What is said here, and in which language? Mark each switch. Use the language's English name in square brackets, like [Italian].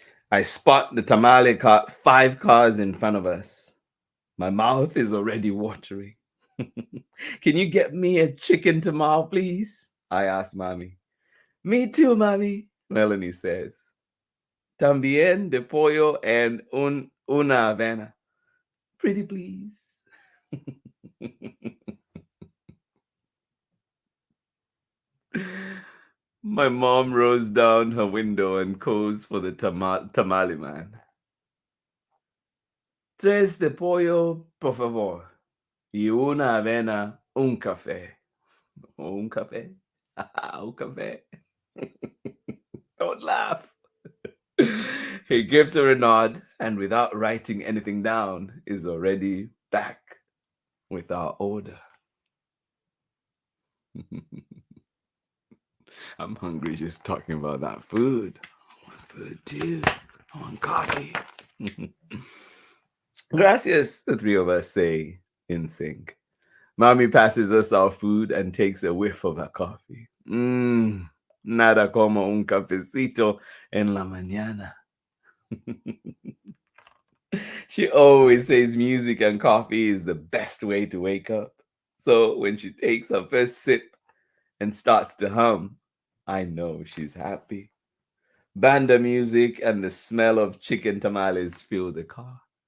[English] I spot the tamale cart 5 cars in front of us. My mouth is already watering. Can you get me a chicken tamale, please? I asked Mommy. Me too, Mommy, Melanie says. [Spanish] También de pollo [English] and [Spanish] una avena. [English] Pretty please. My mom rolls down her window and calls for the tamale man. [Spanish] Tres de pollo, por favor. Y una avena, un café. Un café? Un café. [English] Don't laugh. He gives her a nod and, without writing anything down, is already back with our order. I'm hungry just talking about that food. I want food too. I want coffee. Gracias, the three of us say in sync. Mommy passes us our food and takes a whiff of her coffee. [Spanish] Nada como un cafecito en la mañana. [English] She always says music and coffee is the best way to wake up. So when she takes her first sip and starts to hum, I know she's happy. Banda music and the smell of chicken tamales fill the car.